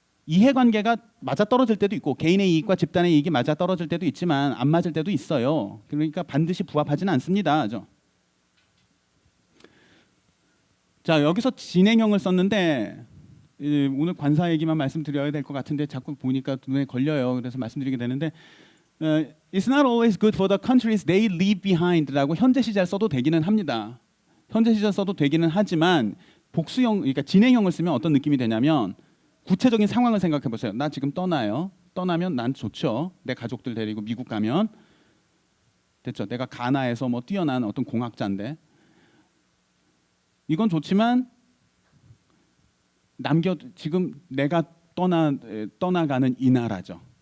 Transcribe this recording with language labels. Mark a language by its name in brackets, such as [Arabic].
[Korean] 이해관계가 맞아떨어질 때도 있고 개인의 이익과 집단의 이익이 맞아떨어질 때도 있지만 안 맞을 때도 있어요. 그러니까 반드시 부합하지는 않습니다. 자, 여기서 진행형을 썼는데 오늘 관사 얘기만 말씀드려야 될 것 같은데 자꾸 보니까 눈에 걸려요. 그래서 말씀드리게 되는데 [English] It's not always good for the countries they leave behind [Korean] 라고 현재 시제를 써도 되기는 합니다. 현재 시제 써도 되기는 하지만 복수형, 그러니까 진행형을 쓰면 어떤 느낌이 되냐면 구체적인 상황을 생각해 보세요. 나 지금 떠나요. 떠나면 난 좋죠. 내 가족들 데리고 미국 가면 됐죠. 내가 가나에서 뭐 뛰어난 어떤 공학자인데 이건 좋지만 지금 내가 떠나가는 이 나라죠.